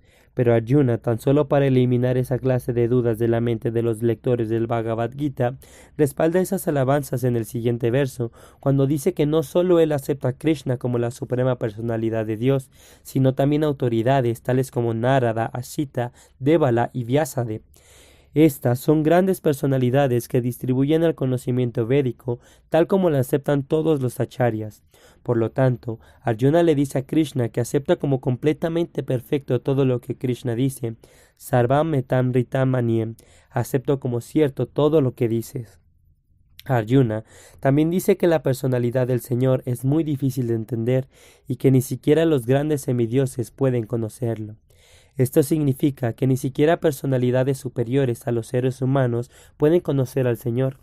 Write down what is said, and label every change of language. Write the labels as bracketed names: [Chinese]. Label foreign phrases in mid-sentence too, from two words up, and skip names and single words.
[Spanish] Pero Arjuna, tan solo para eliminar esa clase de dudas de la mente de los lectores del Bhagavad Gita, respalda esas alabanzas en el siguiente verso, cuando dice que no solo él acepta a Krishna como la suprema personalidad de Dios, sino también autoridades tales como Narada, Asita, Devala y Vyasadeva. Estas son grandes personalidades que distribuyen el conocimiento védico tal como lo aceptan todos los acharyas. Por lo tanto, Arjuna le dice a Krishna que acepta como completamente perfecto todo lo que Krishna dice. [Sanskrit] Sarvam etam ritam maniem, [Spanish] acepto como cierto todo lo que dices. Arjuna también dice que la personalidad del Señor es muy difícil de entender y que ni siquiera los grandes semidioses pueden conocerlo. Esto significa que ni siquiera personalidades superiores a los seres humanos pueden conocer al Señor.